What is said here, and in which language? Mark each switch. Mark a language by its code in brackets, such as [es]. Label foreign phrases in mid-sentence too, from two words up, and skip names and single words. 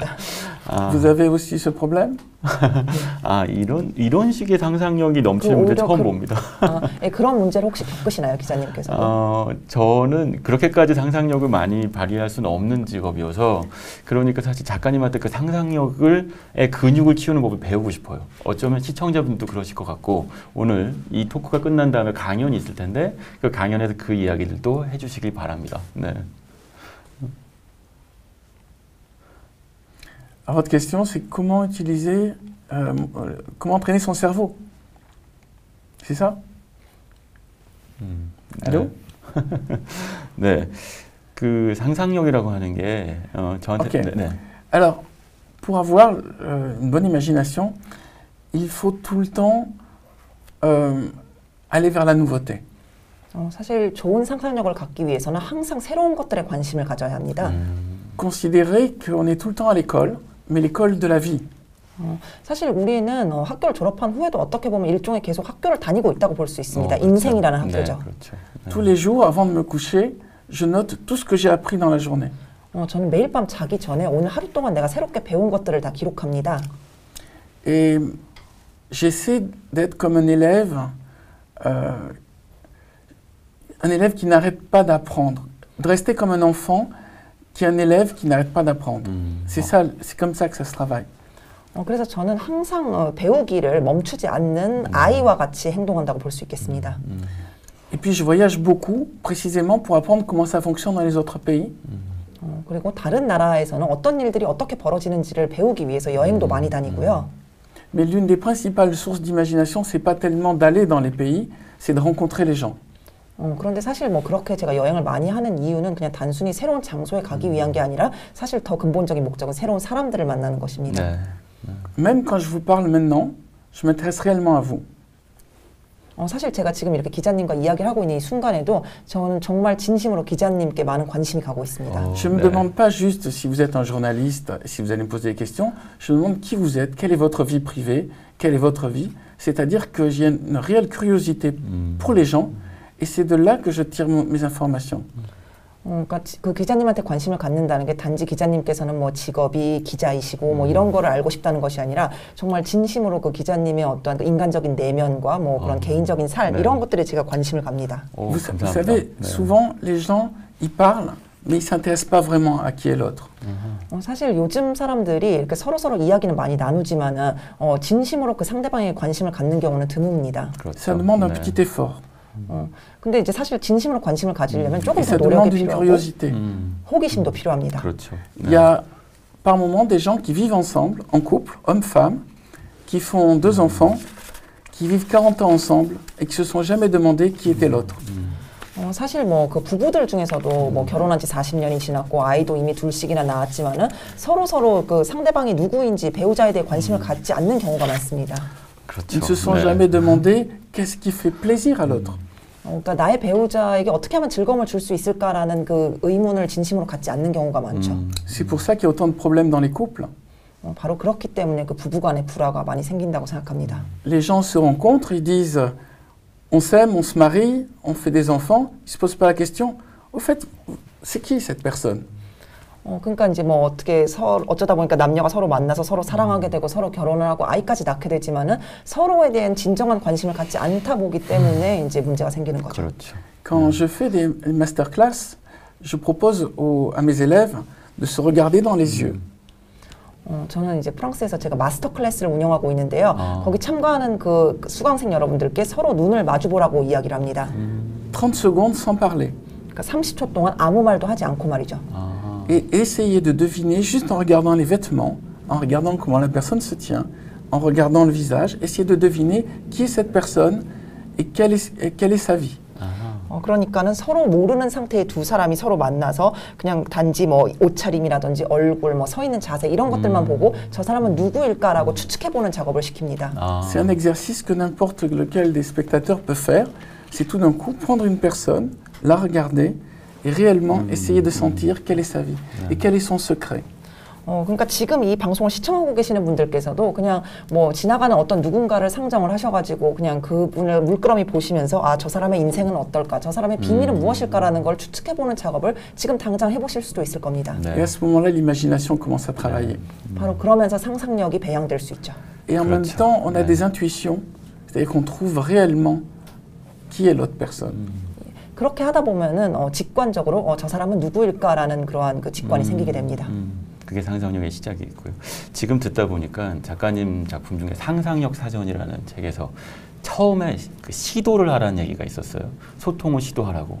[fr] Vous avez aussi ce problème? [ko] 이런 식의 상상력이 넘치는 문제 처음 봅니다. 그런 문제를 혹시 겪으시나요, 기자님께서? 저는 그렇게까지 상상력을 많이 발휘할 수는 없는 직업이어서 그러니까 사실 작가님한테 그 상상력의 근육을 키우는 법을 배우고 싶어요. 어쩌면 시청자분도 그러실 것 같고 오늘 이 토크가 끝난 다음에 강연이 있을 텐데 그 강연에서 그 이야기들도 해주시길 바랍니다. 네. [fr] Alors, votre question, c'est comment utiliser, comment entraîner son cerveau. C'est ça? Allô? [ko] 네, 그 상상력이라고 하는 게 저한테. Okay. 네. [fr] Alors, pour avoir une bonne imagination, il faut tout le temps aller vers la nouveauté. [ko] 사실 좋은 상상력을 갖기 위해서는 항상 새로운 것들에 관심을 가져야 합니다. [fr] Considérer qu'on est tout le temps à l'école, mais l'école de la vie. [ko] 사실 우리는 학교를 졸업한 후에도 어떻게 보면 일종의 계속 학교를 다니고 있다고 볼 수 있습니다. 인생이라는 학교죠. 네, 그렇죠. [fr] Tous les jours, avant de me coucher, je note tout ce que j'ai appris dans la journée. [ko] 저는 매일 밤 자기 전에 오늘 하루 동안 내가 새롭게 배운 것들을 다 기록합니다. [fr] Et j'essaie d'être comme un élève qui n'arrête pas d'apprendre. De rester comme un enfant qui est un élève qui n'arrête pas d'apprendre. C'est ça, c'est comme ça que ça se travaille. [ko] 그래서 저는 항상 배우기를 멈추지 않는 아이와 같이 행동한다고 볼 수 있겠습니다. [fr] Et puis je voyage beaucoup, précisément pour apprendre comment ça fonctionne dans les autres pays. [ko] 그리고 다른 나라에서는 어떤 일들이 어떻게 벌어지는지를 배우기 위해서 여행도 많이 다니고요. [fr] Mais l'une des principales sources d'imagination, c'est pas tellement d'aller dans les pays, c'est de rencontrer les gens. [ko] 그런데 사실 뭐 그렇게 제가 여행을 많이 하는 이유는 그냥 단순히 새로운 장소에 가기 위한 게 아니라 사실 더 근본적인 목적은 새로운 사람들을 만나는 것입니다. 네. [fr] Même quand je vous parle maintenant, je m'intéresse réellement à vous. [ko] 사실 제가 지금 이렇게 기자님과 이야기를 하고 있는 이 순간에도 저는 정말 진심으로 기자님께 많은 관심이 가고 있습니다. [fr] Je ne me demande pas juste si vous êtes un journaliste, si vous allez me poser des questions, je me demande qui vous êtes, quelle est votre vie privée, quelle est votre vie. C'est-à-dire que j'ai une réelle curiosité pour les gens et c'est de là que je tire mes informations. [ko] 그러니까 그 기자님한테 관심을 갖는다는 게 단지 기자님께서는 뭐 직업이 기자이시고 뭐 이런 거를 알고 싶다는 것이 아니라 정말 진심으로 그 기자님의 어떠한 그 인간적인 내면과 뭐 그런 개인적인 삶 이런 것들에 제가 관심을 갑니다. [fr] Vous savez, souvent les gens y parlent, mais ils s'intéressent pas vraiment à qui est l'autre. [ko] 사실 요즘 사람들이 이렇게 서로 이야기는 많이 나누지만은 진심으로 그 상대방에 관심을 갖는 경우는 드뭅니다. 그렇죠. [fr] Ça demande un petit effort. [ko] 근데 이제 사실 진심으로 관심을 가지려면 조금 [fr] Ça [ko] 더 [fr] demande [ko] 노력이 [fr] une [ko] 필요하고 [fr] curiosité. [ko] 호기심도 필요합니다. 그렇죠. [fr] Il y a par moments des gens qui vivent ensemble, en couple, homme-femme, qui font 2 enfants, qui vivent 40 ans ensemble et qui se sont jamais demandé qui était l'autre. [ko] 사실 뭐 그 부부들 중에서도 뭐 결혼한 지 40년이 지났고 아이도 이미 둘씩이나 낳았지만은 서로 그 상대방이 누구인지 배우자에 대해 관심을 갖지 않는 경우가 많습니다. 그렇죠. [fr] Ils ne se sont jamais demandé qu'est-ce qui fait plaisir à l'autre. [ko] 그러니까 나의 배우자에게 어떻게 하면 즐거움을 줄 수 있을까라는 그 의문을 진심으로 갖지 않는 경우가 많죠. [fr] C'est pour ça qu'il y a autant de problèmes dans les couples. [ko] 바로 그렇기 때문에 그 부부간의 불화가 많이 생긴다고 생각합니다. [fr] Les gens se rencontrent, ils disent on s'aime, on se marie, on fait des enfants. Ils se posent pas la question. Au fait, c'est qui cette personne? [ko] 그러니까 이제 뭐 어떻게 어쩌다 보니까 남녀가 서로 만나서 서로 사랑하게 되고 서로 결혼을 하고 아이까지 낳게 되지만은 서로에 대한 진정한 관심을 갖지 않다 보기 때문에 이제 문제가 생기는 거죠. 그렇죠. [fr] Quand je fais des masterclass, je propose à mes élèves de se regarder dans les yeux. [ko] 저는 이제 프랑스에서 제가 마스터 클래스를 운영하고 있는데요. 아. 거기 참가하는 그 수강생 여러분들께 서로 눈을 마주보라고 이야기를 합니다. [fr] 30 secondes sans parler. [ko] 그러니까 30초 동안 아무 말도 하지 않고 말이죠. 아, [fr] Et essayez de deviner, juste en regardant les vêtements, en regardant comment la personne se tient, en regardant le visage, essayez de deviner qui est cette personne et quelle est sa vie. [ko] 그러니까는 서로 모르는 상태의 두 사람이 서로 만나서 그냥 단지 뭐 옷차림이라든지 얼굴, 뭐 서 있는 자세 이런 것들만 보고 저 사람은 누구일까라고 추측해보는 작업을 시킵니다. 아, [fr] C'est un exercice que n'importe lequel des spectateurs peut faire. C'est tout d'un coup prendre une personne, la regarder et réellement essayer de sentir quelle est sa vie et quel est son secret. [ko] 그러니까 지금 이 방송을 시청하고 계시는 분들께서도 그냥 뭐 지나가는 어떤 누군가를 상정을 하셔가지고 그냥 그분을 물끄러미 보시면서 아, 저 사람의 인생은 어떨까, 저 사람의 비밀은 무엇일까라는 걸 추측해보는 작업을 지금 당장 해보실 수도 있을 겁니다. [fr] Et à [ko] 네. [fr] ce moment-là, l'imagination commence à travailler. [ko] 바로 그러면서 상상력이 배양될 수 있죠. [fr] Et en même Claude. temps, on a Ouais. des intuitions, c'est-à-dire qu'on trouve réellement qui est l'autre personne. [ko] 그렇게 하다 보면은 직관적으로 저 사람은 누구일까라는 그러한 그 직관이 생기게 됩니다. 그게 상상력의 시작이 있고요. 지금 듣다 보니까 작가님 작품 중에 상상력 사전이라는 책에서 처음에 그 시도를 하라는 얘기가 있었어요. 소통을 시도하라고.